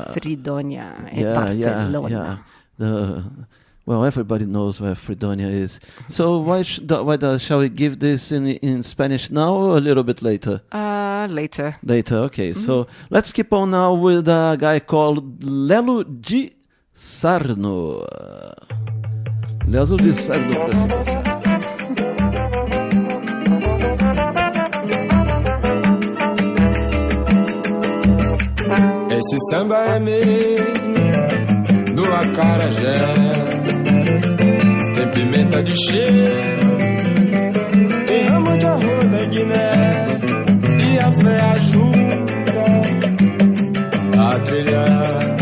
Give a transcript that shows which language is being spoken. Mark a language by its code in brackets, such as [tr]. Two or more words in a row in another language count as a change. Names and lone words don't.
[en] Barcelona. Well, everybody knows where Fridonia is. So why shall we give this in Spanish now or a little bit later? Later, okay. Mm-hmm. So let's keep on now with a guy called Lelo de Sarno. Lelo de Sarno, [pt] pra se passar. Esse samba é mesmo do acarajé, tem pimenta de cheiro, tem ramo de arroz da Guiné, e a fé ajuda a trilhar